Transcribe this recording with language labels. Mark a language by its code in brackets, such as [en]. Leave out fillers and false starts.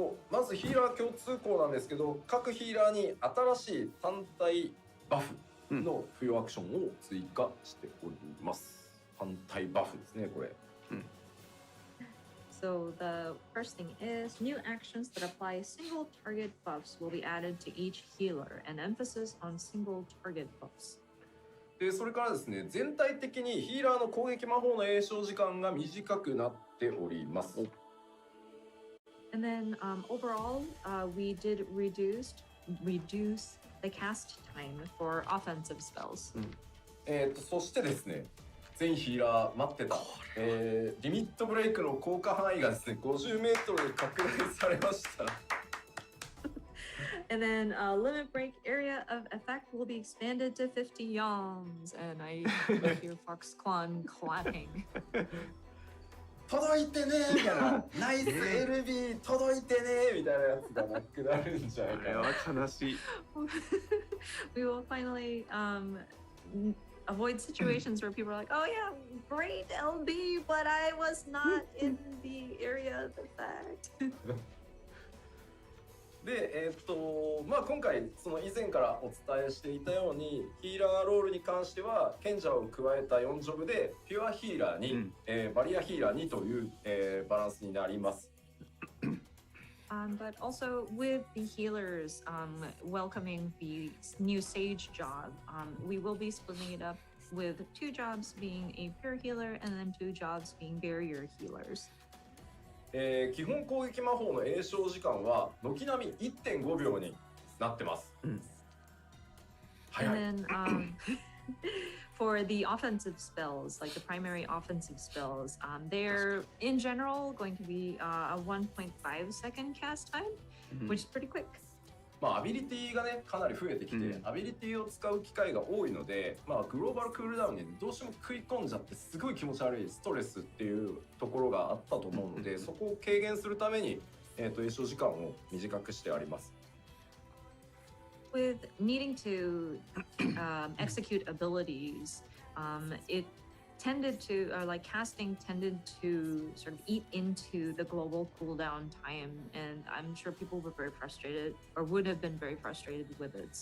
[ja] まずヒーラー共通項なんですけど、各ヒーラーに新しい単体バフの付与アクションを追加しております。反対バフですね、これ。 [en] So the first thing is new actions that apply single target buffs will be added to each healer, and emphasis on single target buffs. [ja] でそれからですね、全体的にヒーラーの攻撃魔法の詠唱時間が短くなっております。 [en] And then overall, we did reduce the cast time for offensive spells. [ja] そしてですね、全ヒーラー待ってた、リミットブレイクの効果範囲がですね、50メートルに拡大されました。 [en] And then limit break area of effect will be expanded to 50 yalms. And I hear Foxconn clapping. [ja] 届いてねーみたいな、ナイス LB 届いてねーみたいなやつがなくなるんじゃないかな。あれは悲しい。 [en] We will finally avoid situations where people are like, oh yeah, great LB, but I was not in the area of effect. [ja] で、まあ今回その以前からお伝えしていたようにヒーラーロールに関しては賢者を加えた4ジョブでピュアヒーラーに、バリアヒーラーにという、バランスになります。 [en] But also with the healers welcoming the new Sage job, we will be splitting it up with 2 jobs being a pure healer and then 2 jobs being barrier healers. [ja] 基本攻撃魔法の詠唱時間は軒並み 1.5 秒になってます。 [en] And then for the offensive spells, like the primary offensive spells, they're in general going to be a 1.5 second cast time, which is pretty quick. [ja] まあアビリティがねかなり増えてきて、アビリティを使う機会が多いので、まあグローバルクールダウンにどうしても食い込んじゃってすごい気持ち悪いストレスっていうところがあったと思うので、そこを軽減するために詠唱時間を短くしてあります。 [en] With needing to execute abilities, it tended to, like casting tended to sort of eat into the global cooldown time, and I'm sure people were very frustrated or would have been very frustrated with it.